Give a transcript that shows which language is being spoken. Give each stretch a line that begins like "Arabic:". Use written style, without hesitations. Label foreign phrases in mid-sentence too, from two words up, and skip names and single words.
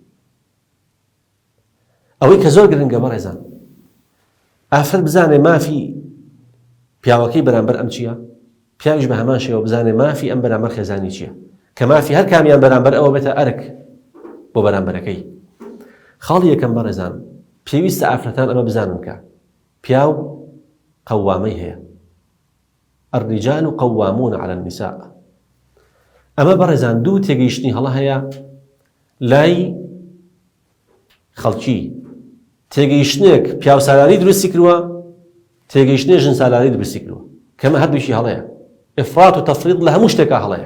Central Kurdish: ئەوەی کە زۆر گرنگە بەڕێزان ئافرەت بزانێ مافی پیاوەکەی بەرامبەر ئەم چییە پیاویش بە هەمان شێوە بزانێ مافی ئەم بەرامبەر خێزانی چییە کە مافی هەر کامیان بەرامبەر ئەوە بێتە ئەرک بۆ بەرامبەرەکەی. خاڵی یەکەم بەڕێزان پێویستە ئافرەتان ئەمە بزانن کە پیاو قەوامەی هەیە
Arabic: الرجال قوامون على النساء.
Central Kurdish: ئەمە بەڕێزان دوو تێگەیشتنی هەڵە هەیە لای خەڵکی تێگەیشتنێک پیاو سالاری دروستی کردووە تێگەیشتنێ ژن سالاری دروستی کردووە کەمە هەردووشی هەڵەیە
Arabic: ئفرات و تەفریط
Central Kurdish: لە هەموو شتێکا هەڵەیە.